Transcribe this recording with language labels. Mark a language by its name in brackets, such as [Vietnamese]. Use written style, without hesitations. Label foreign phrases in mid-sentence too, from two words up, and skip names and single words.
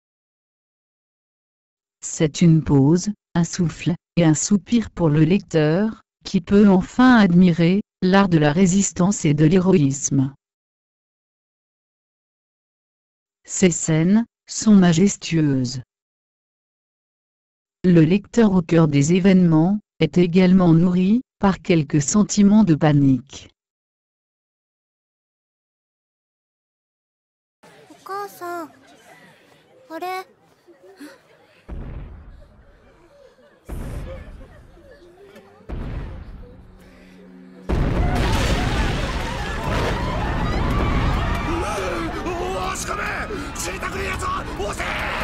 [French] C'est une pause, un souffle et un soupir pour le lecteur, qui peut enfin admirer l'art de la résistance et de l'héroïsme. Ces scènes sont majestueuses. Le lecteur au cœur des événements est également nourri par quelques sentiments de panique. [Japanese] お母さん、あれ。おしこめ知りたくねえやつは押せ。